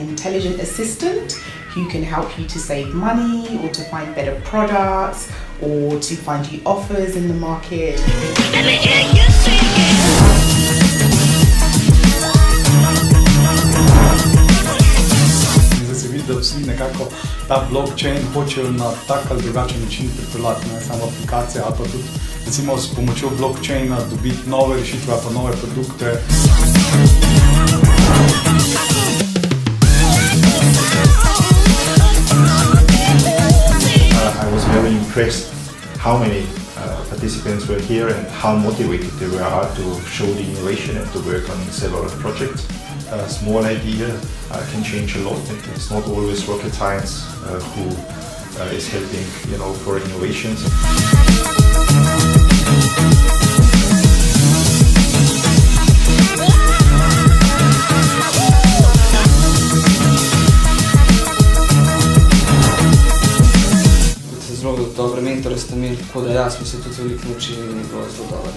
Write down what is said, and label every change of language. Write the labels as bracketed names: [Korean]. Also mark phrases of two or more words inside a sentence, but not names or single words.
[English] intelligent assistant who can help you to save money or to find better products or to find you offers in the market. [Slovenian] Zdaj se vidi, da vsi nekako ta blockchain hočejo na tak ali drugačen način pripeljati, ne samo aplikacije, ali pa tudi recimo s pomočjo blockchaina dobiti nove rešitve ali pa nove produkte. [English] I was very impressed how many participants were here and how motivated they were to show the innovation and to work on several projects. A small idea can change a lot, and it's not always rocket science who is helping, for innovations. [Slovenian] Zelo dobre mentore ste imeli, tako da smo se tudi veliko naučili in je bilo zelo dobro.